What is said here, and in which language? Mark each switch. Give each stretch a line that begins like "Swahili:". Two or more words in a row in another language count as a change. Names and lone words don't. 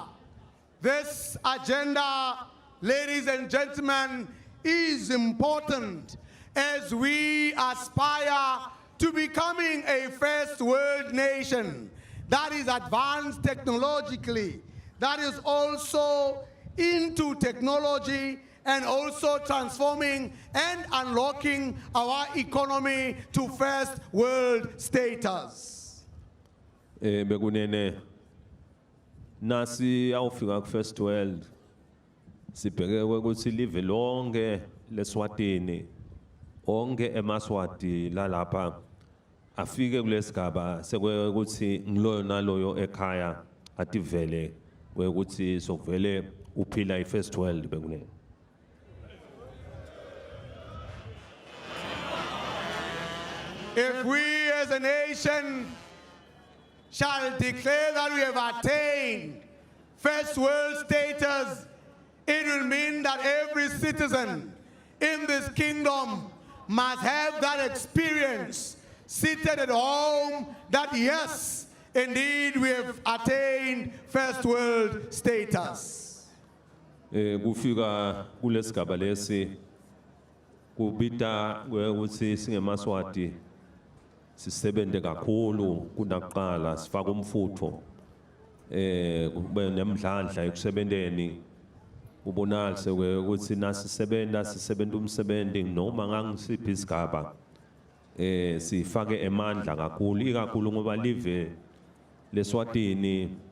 English: This agenda, ladies and gentlemen, is important as we aspire to becoming a first world nation that is advanced technologically, that is also into technology and also transforming and unlocking our economy to first world status.
Swati: Bekunene nasi awufika ku
English: First World
Swati: sibheke ukuthi live lonke leSwatini onke emaswati lalapha afike kulesigaba sekwekuthi ngiloyo naloyo ekhaya ativele kwekuthi sokuvele uphila
English: iFirst World
Swati: bekunene.
English: If we as a nation shall declare that we have attained first world status, it will mean that every citizen in this kingdom must have that experience seated at home that yes, indeed we have attained first world status.
Swati: Kufika kulesigaba lesi kubita ukuthi singemaswati sisebente kakhulu kunakuqala sifaka umfutho kube nemdlandla ekusebenteni ubonalise ukuthi sisebenta umsebenzi noma ngangisiphi isigaba sifake emandla kakhulu ikakhulu ngoba live leSwatini